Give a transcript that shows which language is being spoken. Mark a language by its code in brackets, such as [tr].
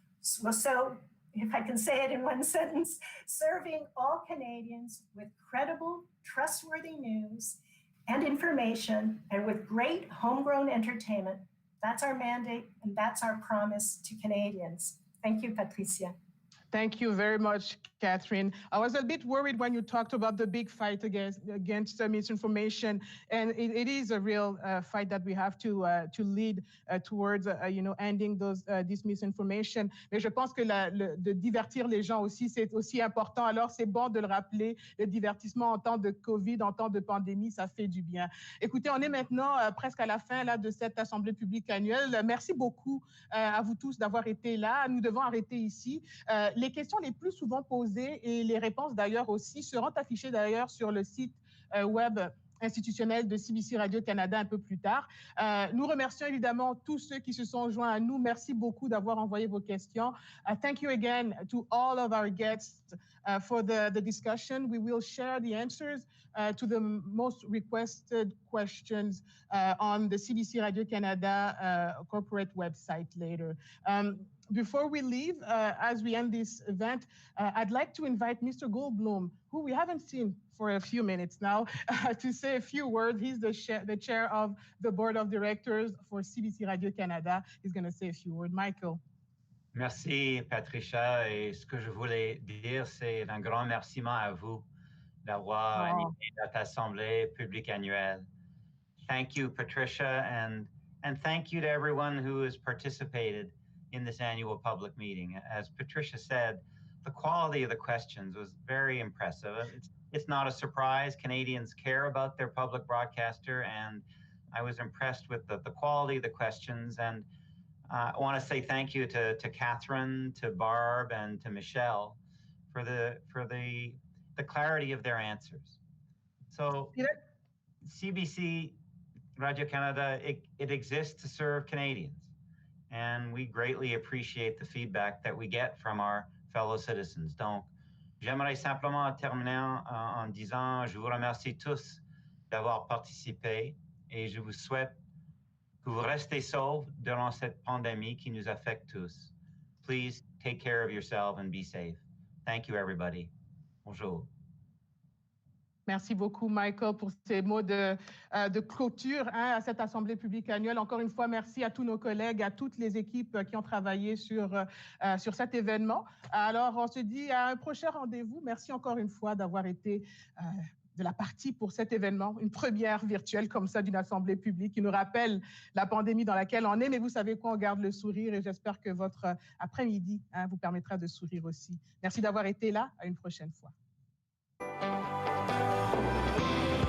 [en] So, if I can say it in one sentence, serving all Canadians with credible, trustworthy news and information, and with great homegrown entertainment, that's our mandate and that's our promise to Canadians. Thank you, Patricia. Thank you very much, Catherine. I was a bit worried when you talked about the big fight against misinformation, and it is a real fight that we have to lead towards, ending this misinformation. [fr] Mais je pense que de divertir les gens aussi, c'est aussi important. Alors, c'est bon de le rappeler. Le divertissement en temps de COVID, en temps de pandémie, ça fait du bien. Écoutez, on est maintenant presque à la fin là de cette Assemblée publique annuelle. Merci beaucoup à vous tous d'avoir été là. Nous devons arrêter ici. Les questions les plus souvent posées et les réponses d'ailleurs aussi seront affichées d'ailleurs sur le site web institutionnel de CBC Radio-Canada un peu plus tard. Nous remercions évidemment tous ceux qui se sont joints à nous. Merci beaucoup d'avoir envoyé vos questions. [en] Thank you again to all of our guests for the discussion. We will share the answers to the most requested questions on the CBC Radio-Canada corporate website later. Before we leave, as we end this event, I'd like to invite Mr. Goldblum, who we haven't seen for a few minutes now, to say a few words. He's the chair of the board of directors for CBC Radio-Canada. He's going to say a few words. Michael. [fr] Merci, Patricia. Et ce que je voulais dire, c'est un grand remerciement à vous d'avoir animé notre Assemblée publique annuelle. [en] Thank you, Patricia, and thank you to everyone who has participated in this annual public meeting. As Patricia said, the quality of the questions was very impressive. It's not a surprise. Canadians care about their public broadcaster, and I was impressed with the quality of the questions. And I want to say thank you to Catherine, to Barb, and to Michelle for the clarity of their answers. So CBC Radio-Canada, it exists to serve Canadians. And we greatly appreciate the feedback that we get from our fellow citizens. [fr] Donc, j'aimerais simplement terminer en disant, je vous remercie tous d'avoir participé et je vous souhaite que vous restez saufs durant cette pandémie qui nous affecte tous. [en] Please take care of yourself and be safe. Thank you, everybody. Bonjour. [fr] Merci beaucoup, Michael, pour ces mots de clôture à cette Assemblée publique annuelle. Encore une fois, merci à tous nos collègues, à toutes les équipes qui ont travaillé sur cet événement. Alors, on se dit à un prochain rendez-vous. Merci encore une fois d'avoir été de la partie pour cet événement, une première virtuelle comme ça d'une Assemblée publique qui nous rappelle la pandémie dans laquelle on est. Mais vous savez quoi, on garde le sourire et j'espère que votre après-midi vous permettra de sourire aussi. Merci d'avoir été là. À une prochaine fois. [en] Thank you.